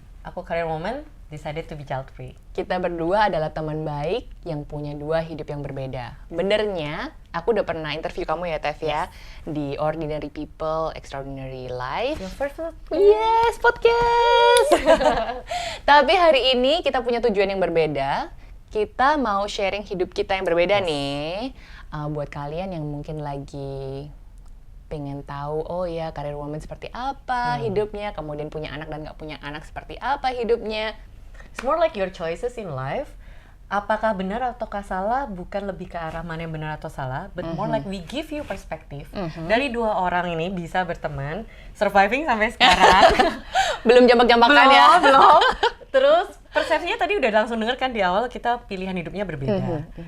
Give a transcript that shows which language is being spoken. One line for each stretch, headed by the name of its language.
Indonesian: Aku
English: career woman, decided to be child free.
Indonesian: Kita berdua adalah teman baik yang punya 2 hidup yang berbeda. Benernya, aku udah pernah interview kamu ya, Tev ya, di Ordinary People, Extraordinary Life.
English: Your first Yes, podcast!
Indonesian: Tapi hari ini kita punya tujuan yang berbeda. Kita mau sharing hidup kita yang berbeda nih. Buat kalian yang mungkin lagi pengen tahu, oh ya career woman seperti apa hidupnya, kemudian punya anak dan nggak punya anak seperti apa hidupnya.
English: It's more like your choices in life.
Indonesian: Apakah benar ataukah salah, bukan lebih ke arah mana yang benar atau salah,
English: but more like we give you
Indonesian: perspektif. Dari 2 orang ini bisa berteman, surviving sampai sekarang. Belum jambak-jambakan ya? Belum. Terus persepsinya tadi udah langsung denger kan di awal, kita pilihan hidupnya berbeda.